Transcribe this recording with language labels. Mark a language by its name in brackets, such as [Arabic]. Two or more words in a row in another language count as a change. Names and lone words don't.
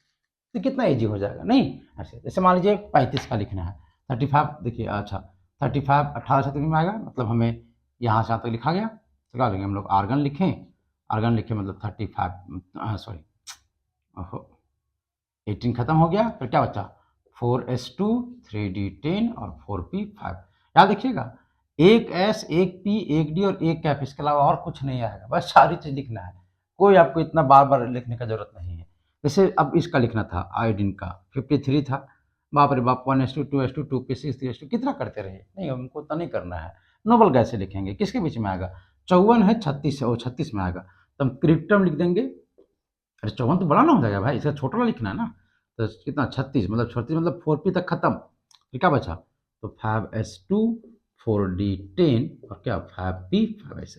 [Hindi] तो कितना ईजी हो जाएगा नहीं ऐसे। जैसे मान लीजिए 35 का लिखना है, 35 देखिए, अच्छा 35 18 से में आएगा, मतलब हमें यहाँ से यहाँ तक लिखा गया, तो क्या लेंगे हम लोग आर्गन लिखें, आर्गन लिखें मतलब 35, सॉरी ओहो 18 खत्म हो गया, फिर क्या बचा 4s2 3d10 और 4p5। याद रखिएगा, एक S एक P एक D और एक कैप, इसके अलावा और कुछ नहीं आएगा, बस सारी चीज लिखना है, कोई आपको इतना बार बार लिखने का जरूरत नहीं है। जैसे अब इसका लिखना था आयोडीन का 53 था, बाप रे बाप 1s2 2s2 2p6 3s2 कितना करते रहे, नहीं हमको उतना नहीं करना है। [English] noble gas [Hindi] से लिखेंगे, किसके बीच में आएगा, 54 है 36 है, वो 36 में आएगा, तो हम क्रिप्टम लिख देंगे। अरे 54 तो बड़ा ना हो जाएगा भाई, इसका छोटा वाला लिखना है ना, तो कितना 36, मतलब 36 मतलब 4p तक खत्म, तो क्या बचा, तो 5s2 4d10 और क्या 5p5 ऐसे।